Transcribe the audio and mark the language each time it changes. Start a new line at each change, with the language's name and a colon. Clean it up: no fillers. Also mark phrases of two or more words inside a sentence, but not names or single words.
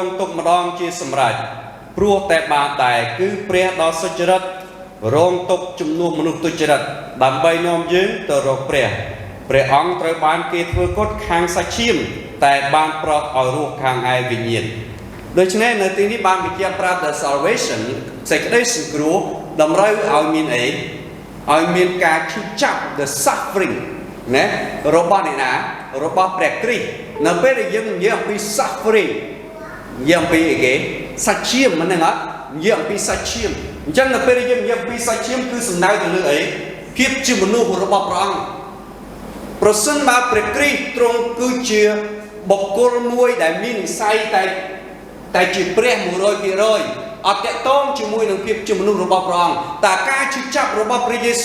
Khmer: ងទុក្ខម្ដងជាសម្រេចព្រោះតែបានដែរគឺព្រះដ៏សុចរិតរងទុក្ខជំនួសមនុស្សទុច្ចរិតដើម្បីនាំយើងទៅរកព្រះអង្គត្រូវបានគេធ្វើកុដខាងសាច់ឈាមតែបានប្រោសឲ្យរស់ខាងឯវិញ្ញាណដូច្នេះនៅទីនេះបានបញ្ជាក់ប្រាប់
English: the salvation
Khmer: សេចក្តីសង្គ្រោះតម្រូវឲ្យមានអីឲ្យមានការឈឺចាប់
English: the suffering
Khmer: ណារបស់អ្នកណារបស់ព្រះគ្រីស្ទនៅពេលដែលយើងនិយាយអំពី suffering និយាយអំពីអីគេសាច់ឈាមមិនហ្នឹងអត់និយាយអំពីសាច់ឈាមអញ្ចឹងនៅពេលដែលយើងនិយាយអំពីសាច់ឈាមគឺសំដៅទៅលើអីភាពជា មនុស្សរបស់ព្រះអង្គប្រសិនបើព្រះគ្រីស្ទទ្រង់គឺជាបុគ្គលមួយដែលមាននិស្ស័យតែជាព្រះ 100% អត់តាក់ទងជាមួយនឹងភាពជាមនុស្សរបស់ព្រះអង្គតើការជិះចាប់របស់ព្រះយេ